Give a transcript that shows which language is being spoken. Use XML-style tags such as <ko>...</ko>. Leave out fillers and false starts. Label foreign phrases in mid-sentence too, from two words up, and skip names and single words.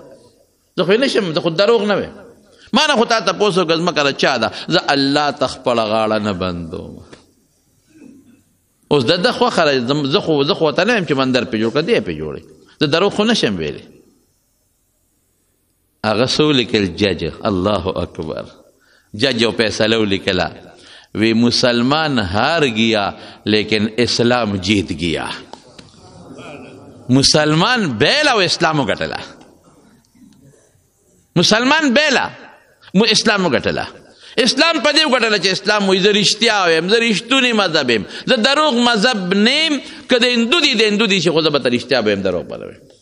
<ps>زه خو یې نه شم، زه خو دروغ نه ویم. ما نه خو تا تپوس وکړه ځمکه د چا ده، زه الله ته خپله غاړه نه بندوم. اوس د ده خوښه ده، زه خو ورته نه یم چې مندر پې جوړ کړه، دی یې پې جوړوي، زه دروغ خو نه شم ویلی. هغه څه ولیکل جج، الله اکبر، جج یو فیصله ولیکله، وی</ps> <ur>مسلمان ہار گیا لیکن اسلام جیت گیا.</ur> <ps>مسلمان بیلا و اسلامو گٹلا، مسلمان بیلا اسلام وګټله. اسلام په دې وګټله چې اسلام وایي زه رښتیا وایم، زه رښتونی مذهب یم، زه دروغ مذهب نه یم. که د هندو دي د هندو دي چې خو زه به ته رښتیا به یم، دروغ به نه ویم.</ps>